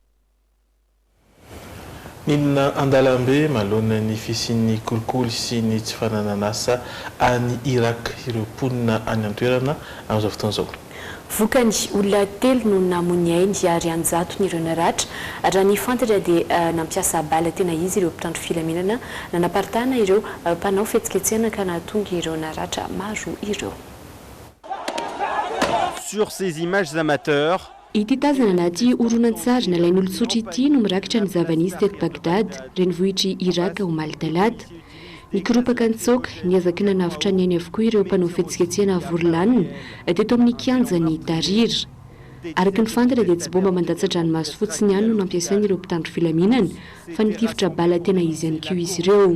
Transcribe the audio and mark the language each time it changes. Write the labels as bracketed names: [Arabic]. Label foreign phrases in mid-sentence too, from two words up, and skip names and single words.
[Malagasy] Ninona andalambe malona ny fisian'ny kolikoly sy ny tsy fanananasa any Irak ireo mponina any an-toerana amin'izao fotoana izao. Vokany olona 3 no namony ainy ary anjato ny ireo naratra raha ny fantatra dia nampiasa bala tena izy ireo mpitandro filaminana nanaparitahana ireo mpanao fihetsiketsehana ka nahatonga ireo naratra maro ireo. [French] Sur ces images amateurs [Malagasy] ity tazana anaty horonan-tsary nalain'olon-tsotra ity no mirakitra ny zavanisy teto Bagdad renivohitry Iraka ho Maltalata. Nikoropaka ny tsoka niazaka nanavitra ny ainy avokoa ireo mpanao fihetsiketsehana vory-lanina teto amin'ny kianjan'ny Tahrir. Araka ny fantatra dia tsy bomba mandatsa-dranomaso fotsiny ihany no nampiasainy ireo mpitandro filaminana fa nitifitra bala tena izy ihany koa izy ireo.